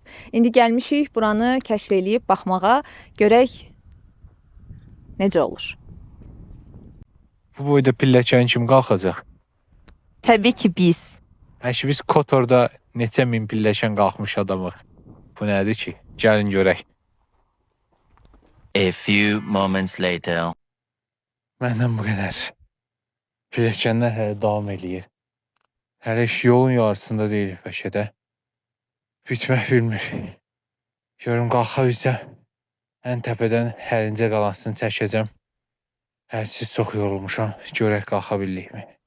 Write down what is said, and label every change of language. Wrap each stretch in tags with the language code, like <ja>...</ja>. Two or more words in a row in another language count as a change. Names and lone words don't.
<az>İndi gəlmişik buranı kəşf eləyib baxmağa, görək necə olur. Bu boyda pilləkən kim qalxacaq? Təbii ki biz. Həşi biz Kotorda neçə min pilləkən qalxmış adamıq. Bu nədir ki? Gəlin görək.</az> <en>A few moments later.</en> <az>Məndən bu qədər. Pilləkənlər hələ davam eləyir. Hələ iş yolun yarısında deyil bəlkə də. Bitmək bilmir. Görüm qalxa bilsəm, ən təpədən Əlincə qalasını çəkəcəm. Hədsiz çox yorulmuşam. Görək qalxa bilirikmi?</az>